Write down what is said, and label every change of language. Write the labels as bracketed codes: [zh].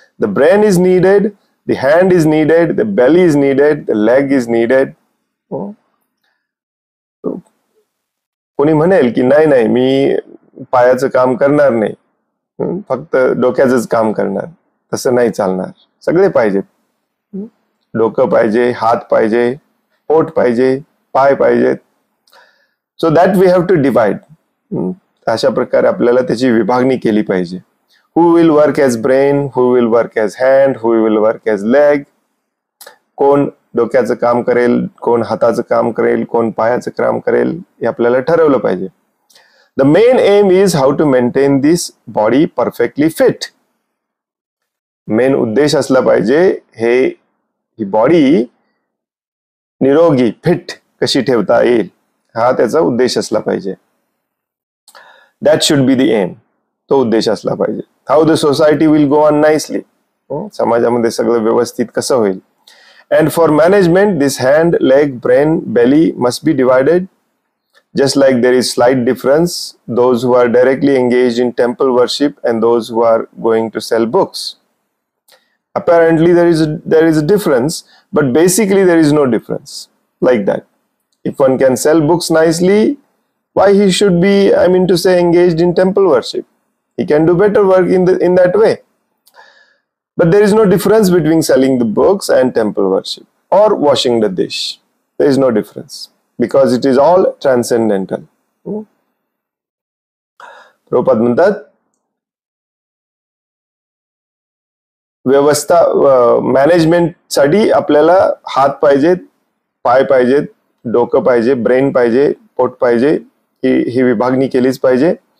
[en] The brain is needed, the hand is needed, the belly is needed, the leg is needed. [mr] कोणी म्हणेल की नाही नाही मी पायाचं काम करणार नाही, फक्त डोक्याचंच काम करणार, तसं नाही चालणार. सगळे पाहिजेत. डोकं पाहिजे, हात पाहिजे, पोट पाहिजे, पाय पाहिजेत. [en] So that we have to divide. [mr] अशा प्रकारे आपल्याला त्याची विभागणी केली पाहिजे. [en] Who will work as brain, who will work as hand, who will work as leg. [mr] कोण डोक्याचं काम करेल, कोण हाताचं काम करेल, कोण पायाचं काम करेल, हे आपल्याला ठरवलं पाहिजे. [en] The main aim is how to maintain this body perfectly fit. [mr] Main उद्देश असला पाहिजे ही बॉडी निरोगी, फिट कशी ठेवता येईल, हा त्याचा उद्देश असला पाहिजे. [en] That should be the aim. [mr] तो उद्देश असला पाहिजे. [en] How the society will go on nicely. [mr] समाजामध्ये सगळं व्यवस्थित कसं होईल. [en] And for management, this hand, leg, brain, belly must be divided. Just like there is slight difference, those who are directly engaged in temple worship and those who are going to sell books. Apparently there is a difference, but basically there is no difference like that. If one can sell books nicely, why he should be, engaged in temple worship? He can do better work in that way. But there is no difference between selling the books and temple worship or washing the dish. There is no difference because it is all transcendental. [mr] Prabhupada म्हणतात व्यवस्था management साठी आपल्याला हात पाहिजेत, पाय पाहिजेत, डोकं पाहिजे, ब्रेन पाहिजे, पोट पाहिजे, ही विभागणी केलीच पाहिजे.